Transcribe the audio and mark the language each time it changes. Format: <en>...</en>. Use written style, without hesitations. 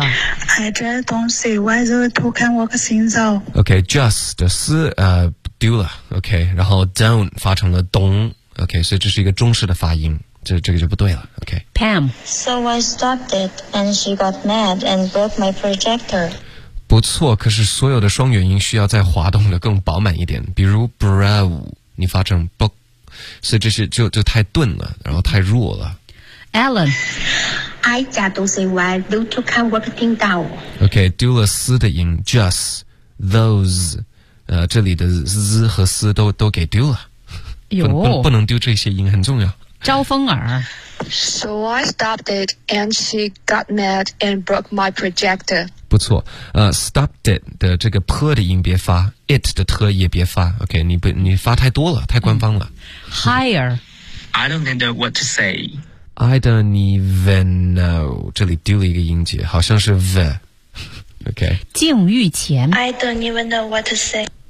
<en>I just don't see why the two can work things out</en> <zh>OK just 是、丢了 OK 然后 don't 发成了 don't OK 所以这是一个中式的发音，这个就不对了 OK</zh> <en>Pam So I stopped it and she got mad and broke my projector</en> <zh>不错，可是所有的双元音需要再滑动的更饱满一点，比如 brow 你发成 book所以这是就太钝了，然后太弱了。</zh> <en>Alan, I just don't see why those two can work things out.</en> <zh>OK, 丢了 s 的音 ，just those， 这里的 z 和 s 都给丢了。有不能丢这些音，很重要。招风耳。</zh> <en>So I stopped it, and she got mad and broke my projector.</en> <zh>不错，stopped it 的这个 p 的音别发 ，it 的 t 也别发。 OK， 你发太多了，太官方了。</zh> <en>Higher. I don't know what to say. I don't even know.</en> <zh>这里丢了一个音节，好像是 v.</zh> <en>OK. 境遇前。 I don't even know what to say.</en>